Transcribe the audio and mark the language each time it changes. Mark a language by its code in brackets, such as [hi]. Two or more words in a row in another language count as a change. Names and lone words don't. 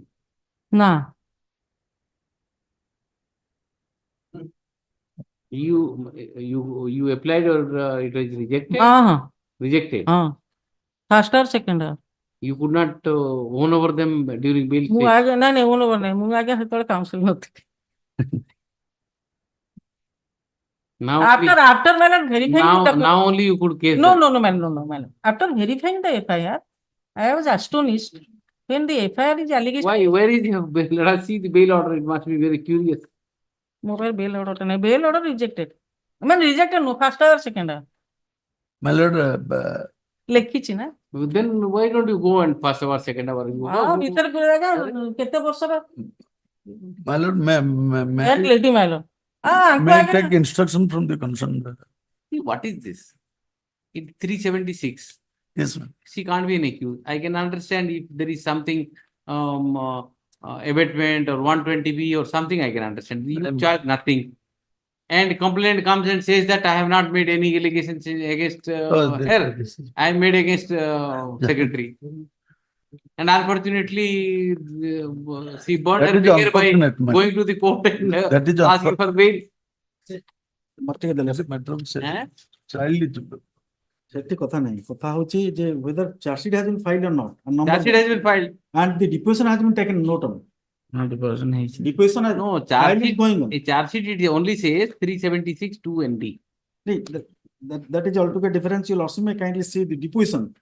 [en] Nah. You applied or it was rejected? Rejected. First or second or? You could not own over them during bail ମୁଁ stage. [or] ଆগে ନାଇଁ [en] own over [or] ନାହିଁ ମୁଁ ଆଜ୍ଞା ସେତେବେଳେ କାଉନସିଲ ନଥିଲି [en] Now after madam verifying the now only you could case no them. no madam after verifying the FIR I was astonished when the FIR is allegation. Why? Where is your bail? Let us see the bail order. It must be very curious. Mobile bail order ନାହିଁ bail order rejected. I mean rejected no first or second or? My lord, [or] ଲେଖିଛି ନା [en] Then why don't you go and first hour, second hour? You go. [or] ଭିତରେ ଆଜ୍ଞା କେତେ ବର୍ଷର [en] my lord, may ଲେଟି ମାଇଲ may I take instruction from the concerned? See, what is this? In 376. Yes, ma'am. She can't be an accused. I can understand if there is something abatement or 120B or something. I can understand. You charge nothing, and complainant comes and says that I have not made any allegations against her. I made against secretary. And unfortunately, she burned her finger by going to the court and asking for bail. [or] ସେଠି କଥା ନାହିଁ କଥା ହଉଛି ଯେ [en] whether charge sheet has been filed or not and number Charge sheet has been filed and the deposition has been taken note on. No deposition ହେଇଛି. Deposition has No charge file is sheet going on. A charge sheet it only says 376 2 ND. That is altogether different. You'll also may kindly see the deposition.